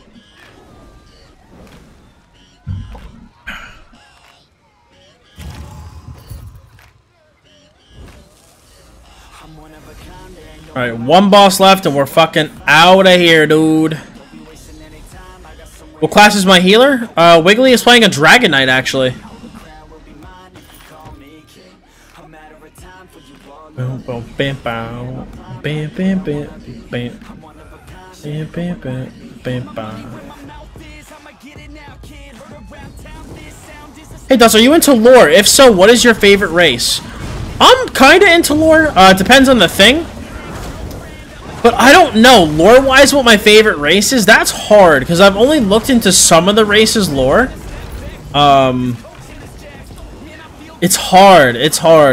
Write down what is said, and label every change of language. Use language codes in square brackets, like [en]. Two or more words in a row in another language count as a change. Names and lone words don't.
[en] Alright, one boss left and we're fucking out of here, dude. What class is my healer? Wiggly is playing a Dragon Knight, actually. Boom, boom, bam, bow. Bam, bam, bam, bam. Hey Dottz, are you into lore? If so, what is your favorite race? I'm kinda into lore. It depends on the thing. But I don't know, lore-wise, what my favorite race is. That's hard, because I've only looked into some of the races' lore. It's hard. It's hard.